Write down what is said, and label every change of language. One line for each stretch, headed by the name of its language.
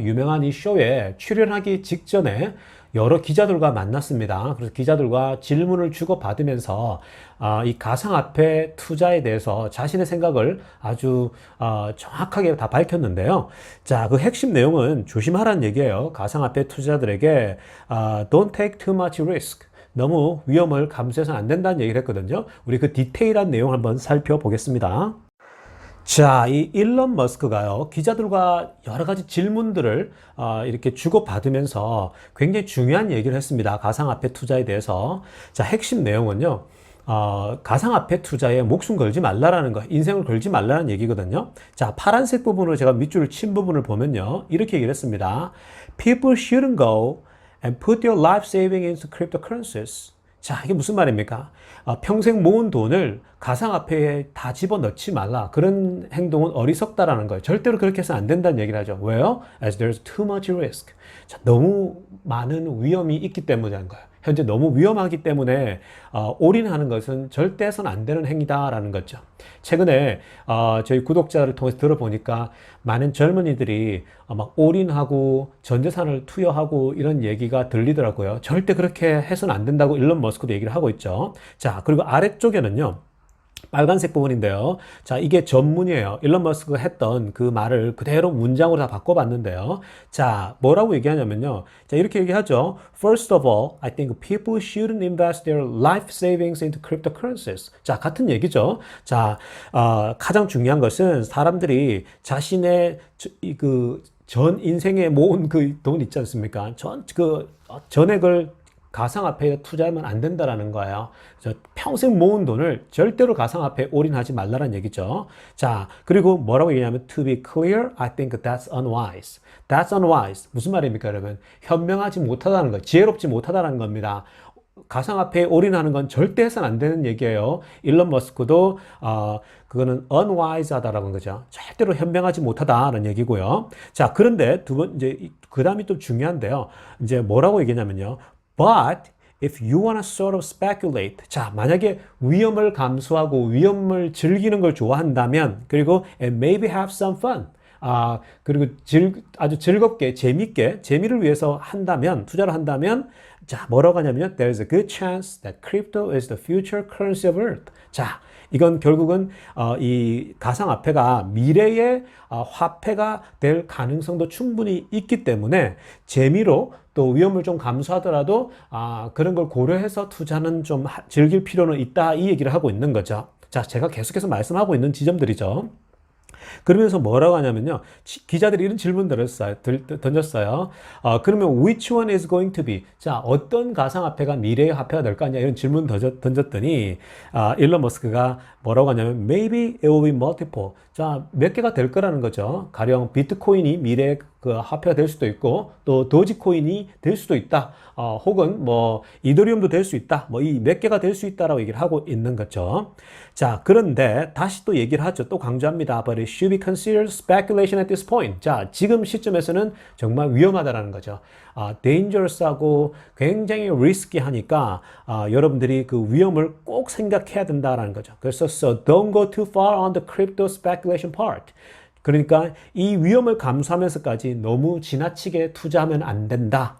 Korean: 유명한 이 쇼에 출연하기 직전에 여러 기자들과 만났습니다. 그래서 기자들과 질문을 주고받으면서 이 가상화폐 투자에 대해서 자신의 생각을 아주 정확하게 다 밝혔는데요. 자, 그 핵심 내용은 조심하라는 얘기예요. 가상화폐 투자자들에게
English: Don't take too much risk.
Korean: 너무 위험을 감수해서는 안 된다는 얘기를 했거든요. 우리 그 디테일한 내용 한번 살펴보겠습니다. 자, 이 일론 머스크가요, 기자들과 여러 가지 질문들을 이렇게 주고받으면서 굉장히 중요한 얘기를 했습니다. 가상화폐 투자에 대해서. 자, 핵심 내용은요, 가상화폐 투자에 목숨 걸지 말라라는 거, 인생을 걸지 말라는 얘기거든요. 자, 파란색 부분으로 제가 밑줄을 친 부분을 보면요, 이렇게 얘기를 했습니다.
English: People shouldn't go and put your life saving into cryptocurrencies.
Korean: 자, 이게 무슨 말입니까? 평생 모은 돈을 가상화폐에 다 집어넣지 말라. 그런 행동은 어리석다라는 거예요. 절대로 그렇게 해서는 안 된다는 얘기를 하죠. 왜요?
English: As there's too much risk.
Korean: 자, 너무 많은 위험이 있기 때문이라는 거예요. 현재 너무 위험하기 때문에 올인하는 것은 절대 해서는 안 되는 행위다라는 거죠. 최근에 저희 구독자를 통해서 들어보니까 많은 젊은이들이 막 올인하고 전 재산을 투여하고 이런 얘기가 들리더라고요. 절대 그렇게 해서는 안 된다고 일론 머스크도 얘기를 하고 있죠. 자, 그리고 아래쪽에는요, 빨간색 부분인데요. 자, 이게 전문이에요. 일론 머스크가 했던 그 말을 그대로 문장으로 다 바꿔봤는데요. 자, 뭐라고 얘기하냐면요. 자, 이렇게 얘기하죠.
English: First of all, I think people shouldn't invest their life savings into cryptocurrencies.
Korean: 자, 같은 얘기죠. 자, 가장 중요한 것은 사람들이 자신의 전 인생에 모은 그 돈 있지 않습니까? 전액을 가상화폐에 투자하면 안 된다라는 거예요. 평생 모은 돈을 절대로 가상화폐에 올인하지 말라는 얘기죠. 자, 그리고 뭐라고 얘기하냐면
English: to be clear, I think that's unwise. That's unwise.
Korean: 무슨 말입니까, 여러분? 현명하지 못하다는 거, 지혜롭지 못하다는 겁니다. 가상화폐에 올인하는 건 절대 해서는 안 되는 얘기예요. 일론 머스크도 그거는 unwise 하다라는 거죠. 절대로 현명하지 못하다는 얘기고요. 자, 그런데 이제 그 다음이 또 중요한데요. 이제 뭐라고 얘기냐면요.
English: But if you want to sort of speculate,
Korean: 자, 만약에 위험을 감수하고 위험을 즐기는 걸 좋아한다면, 그리고
English: and maybe have some fun.
Korean: 그리고 아주 즐겁게, 재밌게, 재미를 위해서 한다면, 투자를 한다면, 자, 뭐라고 하냐면요.
English: There's a good chance that crypto is the future currency of Earth.
Korean: 자, 이건 결국은 이 가상화폐가 미래의 화폐가 될 가능성도 충분히 있기 때문에 재미로 또 위험을 좀 감수하더라도 그런 걸 고려해서 투자는 좀 즐길 필요는 있다, 이 얘기를 하고 있는 거죠. 자, 제가 계속해서 말씀하고 있는 지점들이죠. 그러면서 뭐라고 하냐면요. 기자들이 이런 질문 던졌어요. 그러면
English: which one is going to be?
Korean: 자, 어떤 가상화폐가 미래의 화폐가 될 거냐 이런 질문 던졌더니 일론 머스크가 뭐라고 하냐면
English: maybe it will be multiple.
Korean: 자, 몇 개가 될 거라는 거죠. 가령 비트코인이 미래의 그 화폐가 될 수도 있고 또 도지코인이 될 수도 있다. 혹은 뭐 이더리움도 될 수 있다. 뭐 이 몇 개가 될 수 있다라고 얘기를 하고 있는 거죠. 자, 그런데 다시 또 얘기를 하죠. 또 강조합니다.
English: But it should be considered speculation at this point.
Korean: 자, 지금 시점에서는 정말 위험하다라는 거죠. dangerous하고 굉장히 리스키하니까 여러분들이 그 위험을 꼭 생각해야 된다라는 거죠. 그래서
English: so don't go too far on the crypto speculation part.
Korean: 그러니까 이 위험을 감수하면서까지 너무 지나치게 투자하면 안 된다.